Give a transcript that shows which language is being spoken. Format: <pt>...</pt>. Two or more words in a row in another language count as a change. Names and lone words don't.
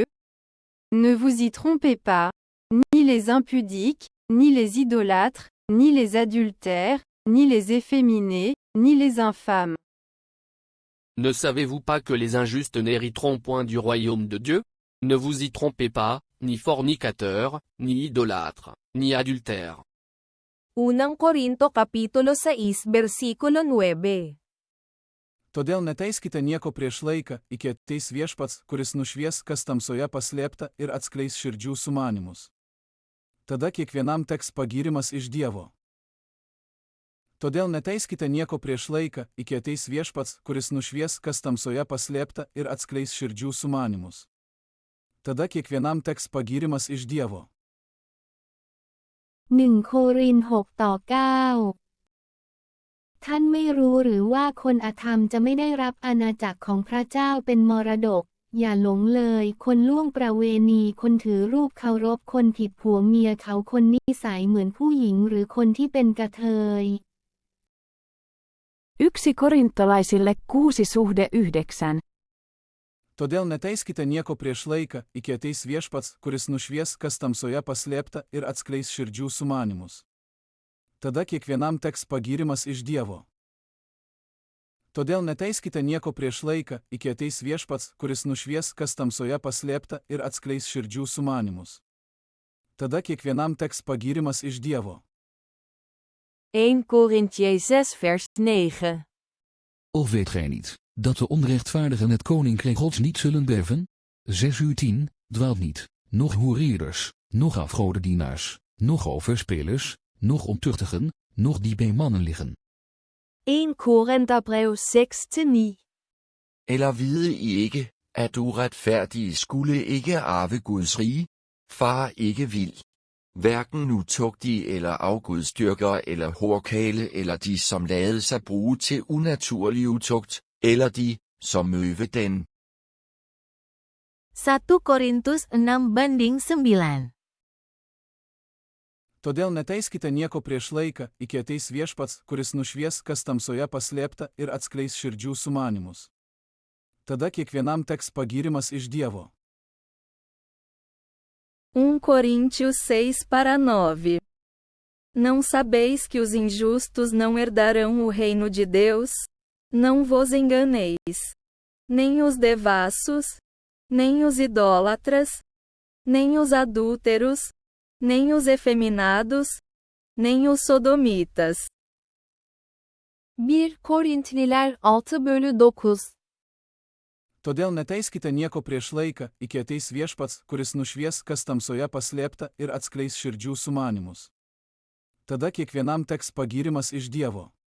<fr>Ne vous y trompez pas, ni les impudiques, ni les idolâtres, ni les adultères, ni les efféminés, ni les infâmes. Ne savez-vous pas que les injustes n'hériteront point du royaume de Dieu? Ne vous y trompez pas, ni fornicateurs, ni idolâtres, ni adultères.</fr> <tl>1 Korinto kapitulo 6 versikulo 9.</tl> <lt>Todėl neteiskite nieko prieš laiką, iki ateis viešpats, kuris nušvies, kas tamsoje paslėpta ir atskleis širdžių sumanymus. Tada kiekvienam teks pagyrimas iš Dievo. Todėl neteiskite nieko prieš laiką, iki ateis viešpats, kuris nušvies, kas tamsoje paslėpta ir atskleis širdžių sumanymus. Tada kiekvienam teks pagyrimas iš Dievo.</lt> <th>1 โครินธ์ 6 ต่อ 9 ท่านไม่รู้หรือว่าคนอธรรมจะไม่ได้รับอาณาจักรของพระเจ้าเป็นมรดก อย่าหลงเลย คนล่วงประเวณี คนถือรูปเคารพ คนผิดผัวเมียเขา คนนิสัยเหมือนผู้หญิงหรือคนที่เป็นกระเทย</th> <fi>1 Korintolaisille 6 suhde 9.</fi> <lt>Todėl neteiskite nieko prieš laiką, iki ateis viešpats, kuris nušvies, kas tamsoje paslėpta ir atskleis širdžių sumanymus. Tada kiekvienam teks pagyrimas iš Dievo. Todėl neteiskite nieko prieš laiką, iki ateis viešpats, kuris nušvies, kas tamsoje paslėpta ir atskleis širdžių sumanymus. Tada kiekvienam teks pagyrimas iš Dievo.</lt> <nl>1 Korintië 6 vers 9. Of weet gij niet, dat de onrechtvaardigen het koninkrijk Gods niet zullen beven? 6:10, dwaalt niet, noch hoereerders, noch afgodendienaars, noch overspelers, noch ontuchtigen, noch die bij mannen liggen.</nl> <da>1 Korintherbrev 6-9. Eller vide I ikke, at uretfærdige skulle ikke arve Guds rige? Far ikke vild. Hverken utugtige eller afgudstyrkere eller horkale eller de som lade sig bruge til unaturlig utugt, eller de, som øve den.</da> <id>1 Korintus 6:9.</id> <lt>Todėl neteiskite nieko prieš laiką, iki ateis viešpats, kuris nušvies, kas tamsoje paslėpta ir atskleis širdžių sumanymus. Tada kiekvienam teks pagyrimas iš Dievo.</lt> <pt>1 Coríntios 6:9. Não sabeis que os injustos não herdarão o reino de Deus? Não vos enganeis. Nem os devassos, nem os idólatras, nem os adúlteros, nem os efeminados, nem os sodomitas,</pt> <tr>1 Korintliler 6:9</tr> <lt>Todėl neteiskite nieko prieš laiką, iki ateis viešpats, kuris nušvies, kas tamsoje paslėpta ir atskleis širdžių sumanymus. Tada kiekvienam teks pagyrimas iš Dievo.</lt>